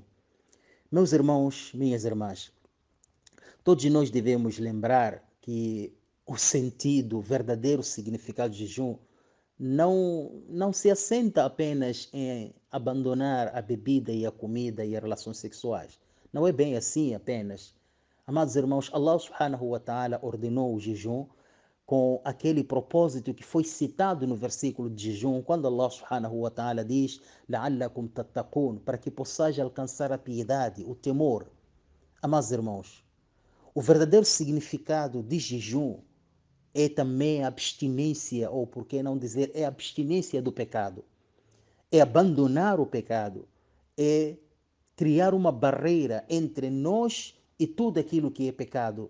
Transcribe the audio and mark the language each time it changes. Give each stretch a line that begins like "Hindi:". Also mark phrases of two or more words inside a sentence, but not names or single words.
Portuguese: Meus irmãos, minhas irmãs, todos nós devemos lembrar que o sentido, o verdadeiro significado do jejum não se assenta apenas em abandonar a bebida e a comida e as relações sexuais. Não é bem assim apenas. Amados irmãos,
Arabic: الله سبحانه وتعالى
Portuguese: ordenou o jejum com aquele propósito que foi citado no versículo de jejum, quando
Arabic: الله سبحانه وتعالى
Portuguese: diz:
Arabic: "لعلكم تتقون",
Portuguese: para que possais alcançar a piedade, o temor. Amados irmãos, o verdadeiro significado de jejum é também a abstinência, ou por que não dizer, é a abstinência do pecado. É abandonar o pecado, é criar uma barreira entre nós e tudo aquilo que é pecado.